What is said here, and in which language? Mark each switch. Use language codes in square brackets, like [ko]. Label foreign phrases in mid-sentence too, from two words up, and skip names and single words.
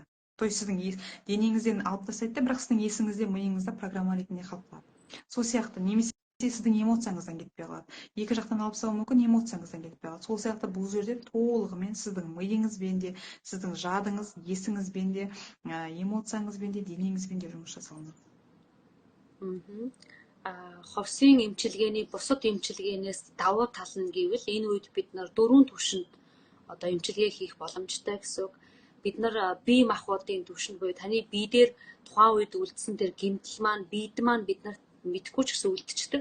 [ru] То есть [kk] сіздің денеңізден алып тастайды, бірақ сіздің есіңізде, миыңызда программа ретінде қалып қалады. Сол сияқты немесе сіздің эмоцияңыздан кетпей қалады. Екі жақтан алып салуы мүмкін, эмоцияңыздан кетпей қалады. Сол сияқты бұл жерде толығымен сіздің миыңызбен де, сіздің жадыңыз, есіңізбен де, эмоцияңызбен де, денеңізбен де жұмыс жасалынады. [mn] Ховсын эмчилгээний бусад эмчилгээнээс давуу тал нь гэвэл энэ үед бид нар 4 түвшинд одоо эмчилгээ хийх боломжтой гэсэн үг. Бид нар бие махбодын түвшинд буюу таны бие дээр тухайн үед үлдсэн тэр гэмтэл маань биед маань бид нарт мэдхгүй ч гэсэн үлдчихдэг.